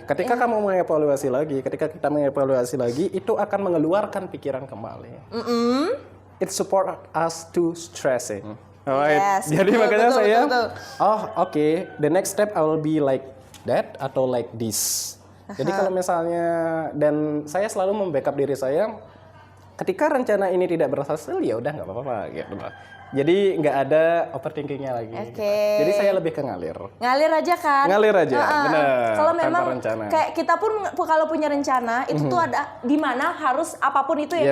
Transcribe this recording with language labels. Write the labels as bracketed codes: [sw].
[id] Ketika kamu mengevaluasi lagi, ketika kita mengevaluasi lagi, itu akan mengeluarkan pikiran kembali. [en] It support us to stressing. Alright. Yes, [id] Jadi betul, makanya betul, saya, betul. [en] oke, the next step I will be like that atau like this. [id] Jadi kalau misalnya, dan saya selalu membackup diri saya, ketika rencana ini tidak berhasil, ya udah nggak apa-apa gitu. Jadi nggak ada overthinkingnya lagi. Oke. Jadi saya lebih ke ngalir. Ngalir aja kan? Ngalir aja, benar. Kalau Tanpa memang rencana. kayak kita pun kalau punya rencana itu tuh ada di mana harus apapun itu ya